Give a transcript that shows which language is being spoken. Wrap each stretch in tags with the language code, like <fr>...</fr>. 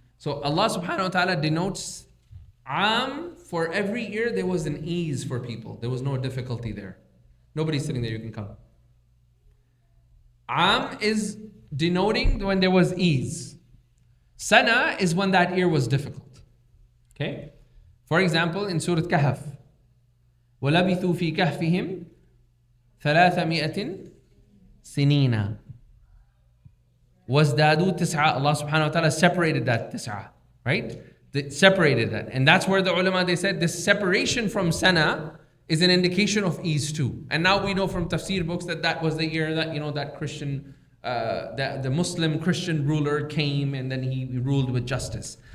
<en>So Allah subhanahu wa ta'ala denotes for every year there was an ease for people. There was no difficulty there. Nobody's sitting there, you can come. Is denoting when there was ease. Sana is when that year was difficult. Okay? For example, in Surah Kahf,</en> <ar>وَلَبِثُوا فِي كَهْفِهِمْ 300 سِنِينَ وَازْدَادُوا تِسْعَةً.</ar> <en>Allah subhanahu wa ta'ala separated that tis'a, right? Separated that. And that's where the ulama, they said this separation from sana is an indication of ease too. And now we know from tafsir books that that was the year that, that Christian, that the Muslim Christian ruler came and then he ruled with justice.</en>